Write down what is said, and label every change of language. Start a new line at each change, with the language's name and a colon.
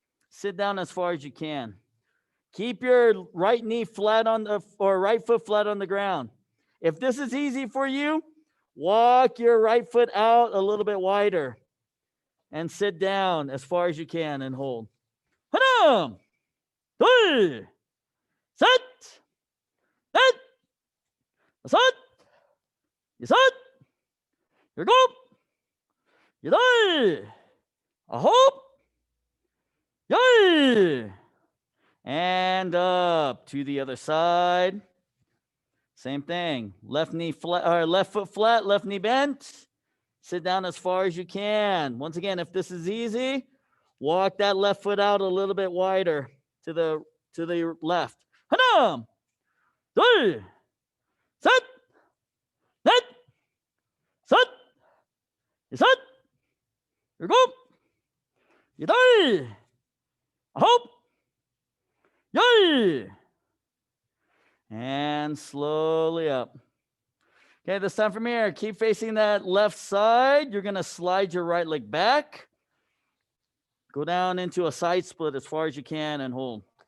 English: Sit down as far as you can. Keep your right knee flat on the, or right foot flat on the ground. If this is easy for you, walk your right foot out a little bit wider and sit down as far as you can and hold.
Korean: 하나, 둘, 셋, 넷, 다섯, 여섯, 일곱, 여덟, 아홉, 열.
English: And up to the other side. Same thing. Left knee flat, or left foot flat, left knee bent. Sit down as far as you can. Once again, if this is easy, walk that left foot out a little bit wider to the left.
Korean: 하나, 둘, 셋, 넷, 다섯, 여섯, 일곱, 여덟, 아홉, 열.
English: And slowly up. Okay, this time from here, keep facing that left side. You're going to slide your right leg back. Go down into a side split as far as you can and hold.